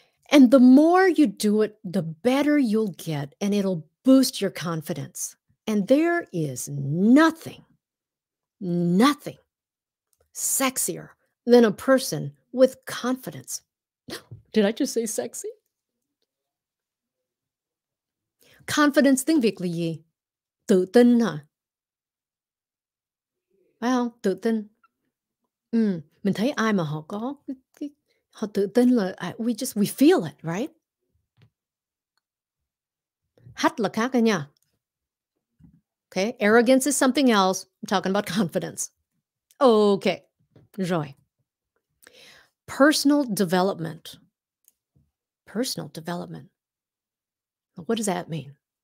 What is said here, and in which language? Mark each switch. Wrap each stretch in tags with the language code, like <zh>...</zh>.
<en>And the more you do it, the better you'll get, and it'll boost your confidence. And there is nothing sexier than a person with confidence. Did I just say sexy?</en> <vi>Confidence tiếng Việt là gì? Tự tin hả? Phải không? Tự tin. Mình thấy ai mà họ có họ tự tin là</vi> <en>we feel it, right?</en> <vi>Hách là khác đó nha.</vi> <en>Okay, arrogance is something else. I'm talking about confidence. Okay, rồi. Personal development. Personal development. What does that mean?</en>